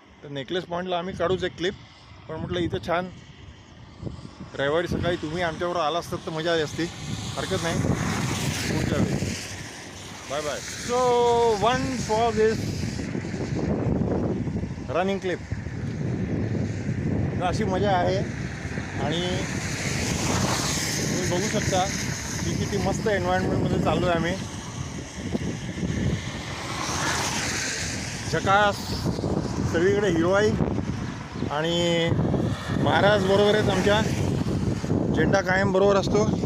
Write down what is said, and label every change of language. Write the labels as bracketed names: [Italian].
[Marathi] तर नेकलेस पॉईंटला आम्ही काढूच एक क्लिप, पण म्हटलं इथं छान रविवारी सकाळी तुम्ही आमच्याबरोबर आला असतात तर मजा आली असती. हरकत नाही, पुढच्या वेळी. Bye bye. [English] So one for this running clip. [Marathi] तर अशी मजा आहे. आणि तुम्ही बघू शकता की किती मस्त एन्व्हायरमेंटमध्ये चाललो आहे आम्ही. झकास, सगळीकडे हिरवाई. आणि महाराज बरोबर आहेत आमच्या, झेंडा कायम बरोबर असतो.